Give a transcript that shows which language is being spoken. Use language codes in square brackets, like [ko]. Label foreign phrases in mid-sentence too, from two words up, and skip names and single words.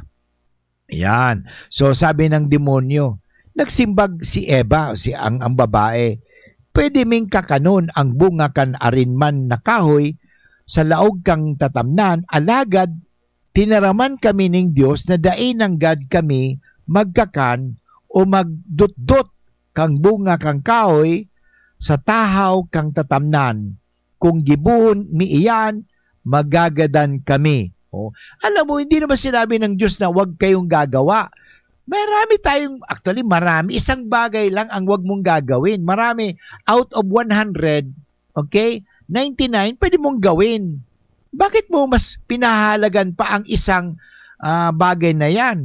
[bik] Ayan. [tl] So sabi ng demonyo, [bik] nagsimbag si Eva, ang babae, pwede ming kakanon ang bunga kan arinman na kahoy sa laog kang tatamnan, alagad tinaraman kami ng Diyos na dainanggad kami magkakan o magdutdot kang bunga kang kahoy sa tahaw kang tatamnan. Kung gibuhon mi iyan, magagadan kami. [tl] Alam mo, hindi naman sinabi ng Diyos na huwag kayong gagawa. Marami. Isang bagay lang ang huwag mong gagawin. Marami. [en] Out of 100, [tl] okay, 99 pwede mong gawin. Bakit mo mas pinahalagan pa ang isang bagay na yan?